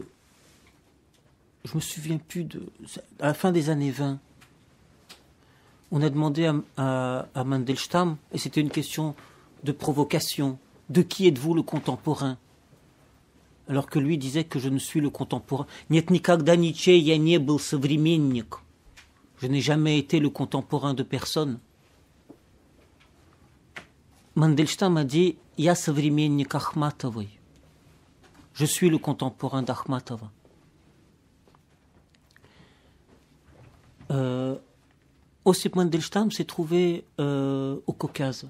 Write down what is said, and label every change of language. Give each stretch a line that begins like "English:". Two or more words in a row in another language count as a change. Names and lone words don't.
French: Je me souviens plus de... À la fin des années 20, on a demandé à Mandelstam, et c'était une question de provocation, de qui êtes-vous le contemporain? Alors que lui disait que je ne suis le contemporain.
Russian: Нет никогда ничей я не был современник.
French: Je n'ai jamais été le contemporain de personne. Mandelstam a dit
Russian: Я современник Ахматовой.
French: Je suis le contemporain d'Akhmatova. Osip Mandelstam s'est trouvé au Caucase.